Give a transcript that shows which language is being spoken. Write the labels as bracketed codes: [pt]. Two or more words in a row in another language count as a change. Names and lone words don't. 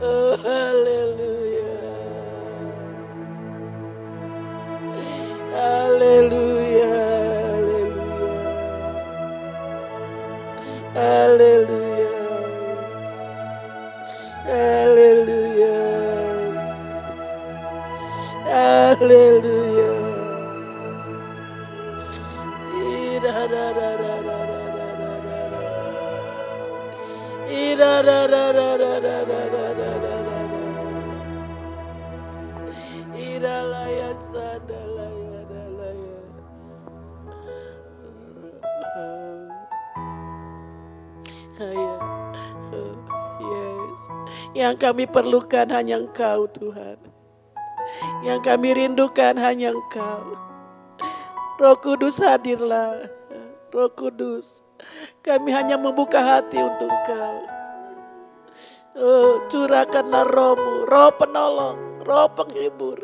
[id] Oh, haleluya. Haleluya, haleluya. Haleluya. Haleluya. Haleluya. Ira da da da da da da da da. Ira da da da da da da da da da da. Ira laya sadalaya dalaya. Yes. Yang kami perlukan hanya Engkau Tuhan. Yang kami rindukan hanya Engkau. Roh Kudus hadirlah. Roh Kudus, kami hanya membuka hati untuk Engkau. Oh, curahkanlah Roh-Mu, Roh penolong, Roh penghibur.